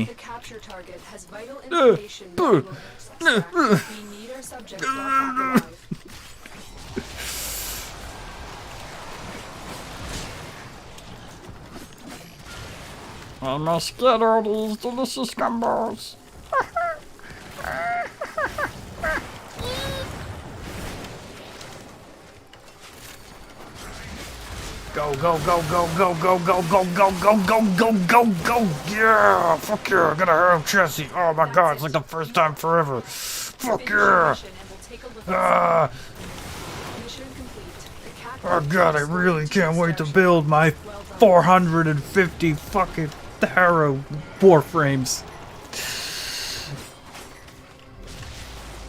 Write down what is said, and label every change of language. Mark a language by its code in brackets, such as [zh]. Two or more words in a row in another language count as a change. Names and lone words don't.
[en] The capture target has vital information that will extract. We need our subject brought back alive. I must get all these delicious gumbos. Go, go, go, go, go, go, go, go, go, go, go, go, go, go. Yeah, fuck yeah, I got a harem chassis. Oh my god, it's like the first time forever. Fuck yeah. Ah. Oh god, I really can't wait to build my 450 fucking Harrow Warframes.